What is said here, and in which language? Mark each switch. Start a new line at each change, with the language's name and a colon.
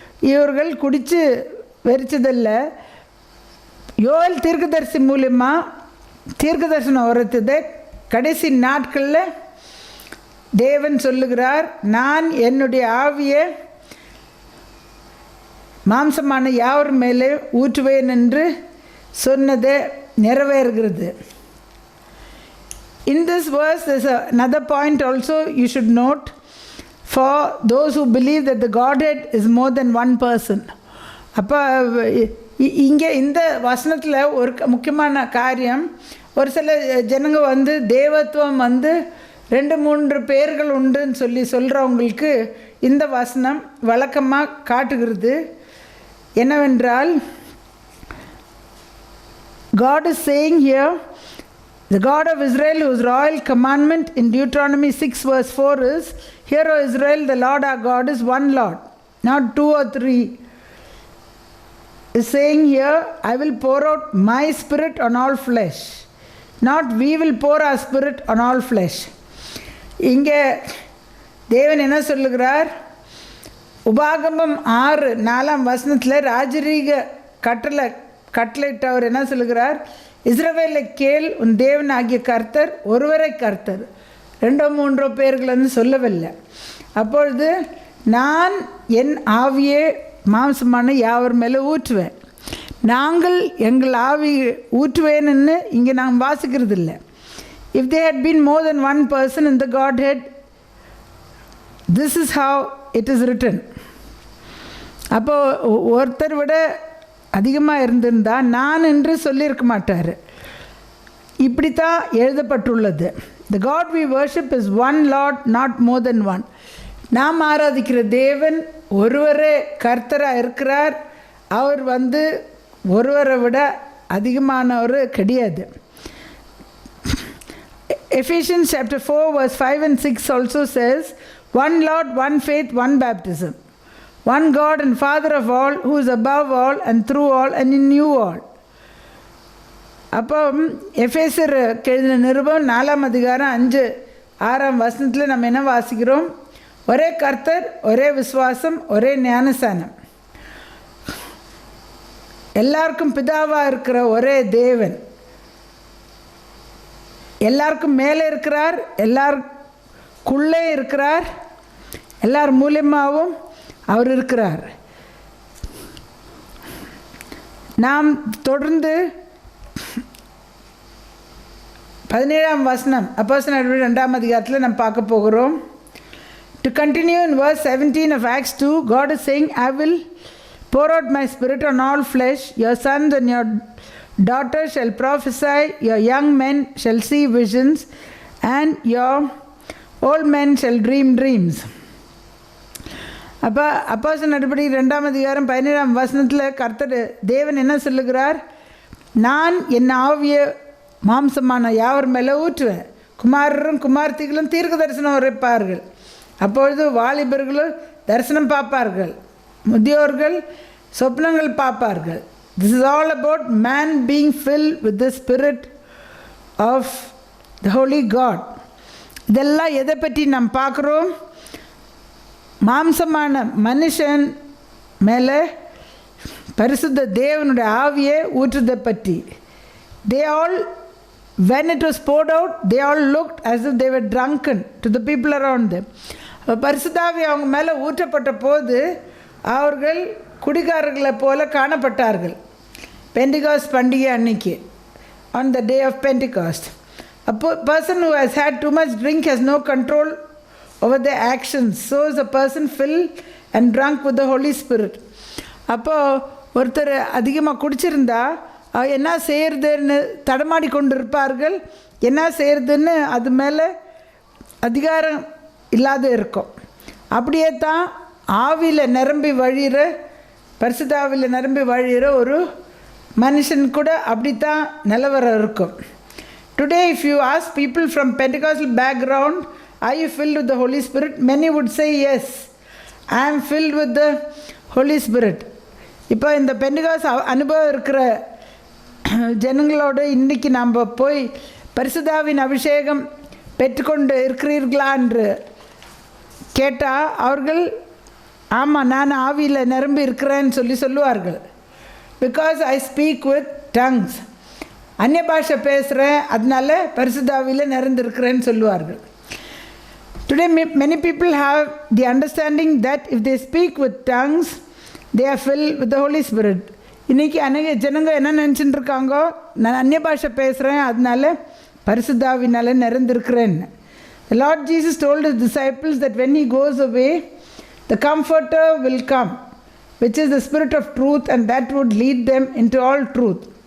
Tamil: இவர்கள் குடித்து வெறிச்சதில்ல. யோவேல் தீர்க்கதரிசி மூலியமாக தீர்க்கதரிசனம் உரைத்தது. கடைசி நாட்களில் தேவன் சொல்லுகிறார், நான் என்னுடைய ஆவியை மாம்சமான யாவர் மேலே ஊற்றுவேன் என்று சொன்னதை நிறைவேறுகிறது.
English: In this verse there's another point also you should note for those who believe that the Godhead is more than one person.
Tamil: அப்போ இங்கே இந்த வசனத்தில் ஒரு முக்கியமான காரியம், ஒரு சில ஜனங்க வந்து தேவத்துவம் வந்து 2-3 பேர்கள் உண்டுன்னு சொல்கிறவங்களுக்கு இந்த வசனம் வழக்கமாக காட்டுகிறது. என்னவென்றால்,
English: God is saying here, the God of Israel, whose royal commandment in Deuteronomy 6 verse 4 is, "Hear, O Israel, the Lord our God is one Lord, not 2 or 3." Is saying here, I will pour out my spirit on all flesh, not we will pour our spirit on all flesh.
Tamil: இங்கே தேவன் என்ன சொல்லுகிறார்? உபாகமம் 6:4 வசனத்தில் ராஜரீக கட்டளையிட்டவர் என்ன சொல்லுகிறார்? இஸ்ரவேலை கேள், உன் தேவன் ஆகிய கர்த்தர் ஒருவரை கர்த்தர், 2-3 பேர்கள்னு சொல்லவில்லை. அப்பொழுது நான் என் ஆவியே மாம்சமான யாவர் மேலே ஊற்றுவேன். நாங்கள் எங்கள் ஆவி ஊற்றுவேன்னு இங்கே நாம் வாசிக்கிறது இல்லை.
English: If there had been more than one person in the Godhead, this is how it is written.
Tamil: அப்போது ஒருத்தர் விட அதிகமாக இருந்திருந்தால் நான் என்று சொல்லியிருக்க மாட்டார். இப்படி தான் எழுதப்பட்டுள்ளது.
English: The God we worship is one Lord, not more than one.
Tamil: நாம் ஆராதிக்கிற தேவன் ஒருவரே கர்த்தராக இருக்கிறார். அவர் வந்து ஒருவரை விட அதிகமானவர் கிடையாது.
English: Ephesians chapter 4 verse 5 and 6 also says, one Lord, one faith, one baptism, one God and Father of all, who is above all and through all and in you all.
Tamil: அப்போ எஃபேசர் எழுதின நிருபம் 4ஆம் அதிகாரம் 5-6 வசனத்தில் நம்ம என்ன வாசிக்கிறோம்? ஒரே கர்த்தர், ஒரே விசுவாசம், ஒரே ஞானஸ்நானம், எல்லாருக்கும் பிதாவாக இருக்கிற ஒரே தேவன், எல்லாருக்கும் மேலே இருக்கிறார், எல்லாருக்குள்ளே இருக்கிறார், எல்லார் மூலியமாகவும் அவர் இருக்கிறார். நாம் தொடர்ந்து 17ஆம் வசனம் அப்போஸ்தலர் நடவடிக்கைகள் 2ஆம் அதிகாரத்தில் நாம் பார்க்க போகிறோம்.
English: To continue in verse 17 of Acts 2, God is saying, I will pour out my spirit on all flesh. Your sons and your daughters shall prophesy, your young men shall see visions, and your old men shall dream dreams.
Tamil: அப்போ அப்போஸ்தலர் நடவடிக்கைகள் 2ஆம் அதிகாரம் 17ஆம் வசனத்தில் கர்த்தர் தேவன் என்ன சொல்லுகிறார்? நான் என் ஆவியை மாம்சமான யாவர் மேலே ஊற்றுவேன். குமாரரும் குமார்த்திகளும் தீர்க்க தரிசனம் உரைப்பார்கள். அப்பொழுது வாலிபர்களும் தரிசனம் பார்ப்பார்கள், முதியோர்கள் சொப்னங்கள் பார்ப்பார்கள்.
English: This is all about man being filled with the spirit of the holy God.
Tamil: இதெல்லாம் எதை பற்றி நாம் பார்க்குறோம்? மாம்சமான மனுஷன் மேலே பரிசுத்த தேவனுடைய ஆவியை ஊற்றுதை பற்றி.
English: They all, when it was poured out, they all looked as if they were drunken to the people around them.
Tamil: பரிசுத்தாவி அவங்க மேலே ஊற்றப்பட்ட போது அவர்கள் குடிகாரர்களை போல காணப்பட்டார்கள். பெண்டிகாஸ்ட் பண்டிகை அன்னைக்கு,
English: on the day of Pentecost, a person who has had too much drink has no control over their actions. So is a person filled and drunk with the Holy Spirit.
Tamil: அப்போது ஒருத்தர் அதிகமாக குடிச்சிருந்தா என்ன செய்கிறதுன்னு தடமாடி கொண்டு இருப்பார்கள். என்ன செய்கிறதுன்னு அது மேலே அதிகாரம் இல்லாத இருக்கும். அப்படியே தான் ஆவியில் நிரம்பி வழிகிற, பரிசுத்தாவியில் நிரம்பி வழிகிற ஒரு மனுஷன் கூட அப்படித்தான் நிலவரம் இருக்கும்.
English: Today if you ask people from Pentecostal background, are you filled with the Holy Spirit? Many would say yes, I am filled with the Holy Spirit.
Tamil: இப்போ இந்த பெண்டிகாஸ்ட் அனுபவம் இருக்கிற ஜனங்களோடு இன்றைக்கி நாம் போய் பரிசுத்தாவின் அபிஷேகம் பெற்றுக்கொண்டு இருக்கிறீர்களா என்று கேட்டால் அவர்கள் ஆமாம் நான் ஆவியில் நிரம்பி இருக்கிறேன்னு சொல்லுவார்கள்.
English: because I speak with tongues,
Tamil: அந்நிய பாஷை பேசுகிறேன், அதனால பரிசுத்த ஆவியில் நிறைந்திருக்கிறேன்னு சொல்லுவார்கள்.
English: Today many people have the understanding that if they speak with tongues they are filled with the Holy Spirit.
Tamil: இன்றைக்கி அநேக ஜனங்க என்ன நினச்சிட்டு இருக்காங்கோ, நான் அந்நிய பாஷை பேசுகிறேன் அதனால பரிசுத்த ஆவியினால நிறைந்திருக்கிறேன்னு.
English: The Lord Jesus told his disciples that when he goes away, the Comforter will come, which is the Spirit of truth, and that would lead them into all truth.